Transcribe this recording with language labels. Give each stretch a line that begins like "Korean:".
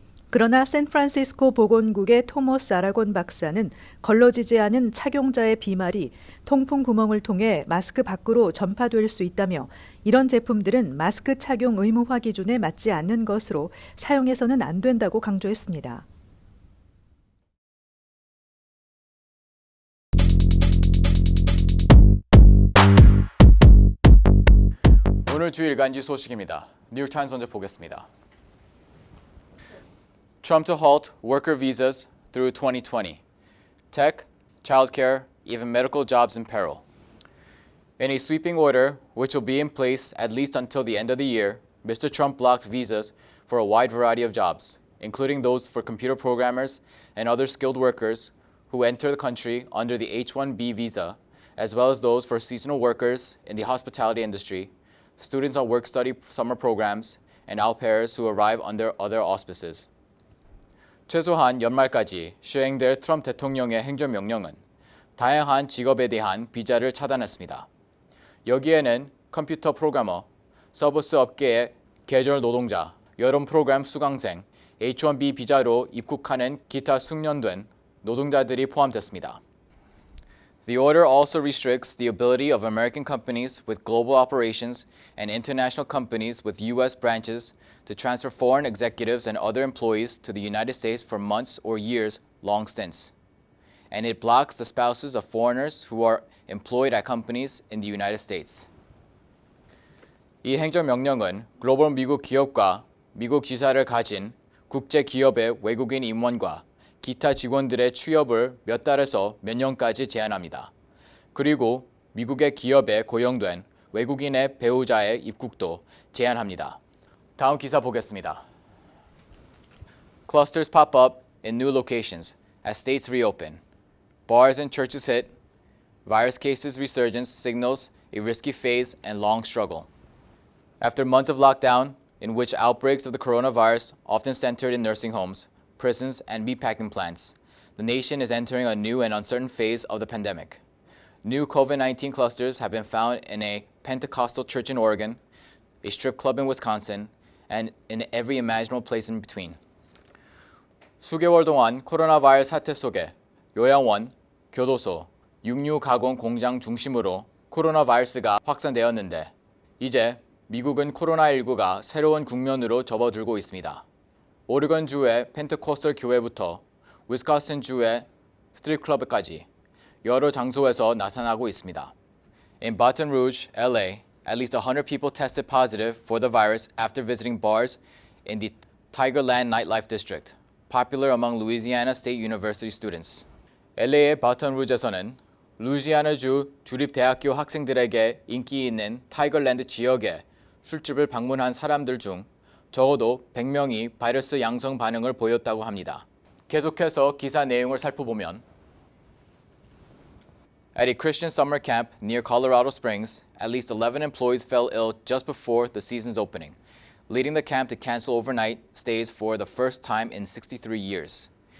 Korean: 그러나 샌프란시스코 보건국의 토머스 아라곤 박사는 걸러지지 않은 착용자의 비말이 통풍 구멍을 통해 마스크 밖으로 전파될 수 있다며 이런 제품들은 마스크 착용 의무화 기준에 맞지 않는 것으로 사용해서는 안 된다고 강조했습니다. 오늘 주 일간지 소식입니다. 뉴욕타임스 먼저 보겠습니다.
English: Trump to halt worker visas through 2020. Tech, childcare, even medical jobs in peril. In a sweeping order, which will be in place at least until the end of the year, Mr. Trump blocked visas for a wide variety of jobs, including those for computer programmers and other skilled workers who enter the country under the H-1B visa, as well as those for seasonal workers in the hospitality industry, students on work-study summer programs, and au pairs who arrive under other auspices.
Korean: 최소한 연말까지 시행될 트럼프 대통령의 행정명령은 다양한 직업에 대한 비자를 차단했습니다. 여기에는 컴퓨터 프로그래머, 서비스 업계의 계절 노동자, 여름 프로그램 수강생, H-1B 비자로 입국하는 기타 숙련된 노동자들이 포함됐습니다.
English: The order also restricts the ability of American companies with global operations and international companies with U.S. branches to transfer foreign executives and other employees to the United States for months or years long stints. And it blocks the spouses of foreigners who are employed at companies in the United States.
Korean: 이 행정명령은 글로벌 미국 기업과 미국 지사를 가진 국제 기업의 외국인 임원과 기타 직원들의 취업을 몇 달에서 몇 년까지 제한합니다. 그리고 미국의 기업에 고용된 외국인의 배우자의 입국도 제한합니다. 다음 기사 보겠습니다.
English: Clusters pop up in new locations as states reopen. Bars and churches hit. Virus cases resurgence signals a risky phase and long struggle. After months of lockdown, in which outbreaks of the coronavirus often centered in nursing homes, prisons, and meatpacking plants, the nation is entering a new and uncertain phase of the pandemic. New COVID-19 clusters have been found in a Pentecostal church in Oregon, a strip club in Wisconsin, and in every imaginable place in between.
Korean: 수개월 동안 코로나 바이러스 사태 속에 요양원, 교도소, 육류 가공 공장 중심으로 코로나 바이러스가 확산되었는데 이제 미국은 코로나19가 새로운 국면으로 접어들고 있습니다. 오레곤주의 펜테코스털 교회부터 위스콘신주의 스트립 클럽까지 여러 장소에서 나타나고 있습니다.
English: In Baton Rouge, LA, at least 100 people tested positive for the virus after visiting bars in the Tigerland nightlife district, popular among Louisiana State University students.
Korean: LA의 바톤 루즈에서는 루이지아나주 주립대학교 학생들에게 인기 있는 타이거랜드 지역에 술집을 방문한 사람들 중 적어도 100명이 바이러스 양성 반응을 보였다고 합니다. 계속해서 기사 내용을 살펴보면
English: At a Christian summer camp near Colorado Springs, at least 11 employees fell ill just before the season's opening, leading the camp to cancel overnight stays for the first time in 63 years.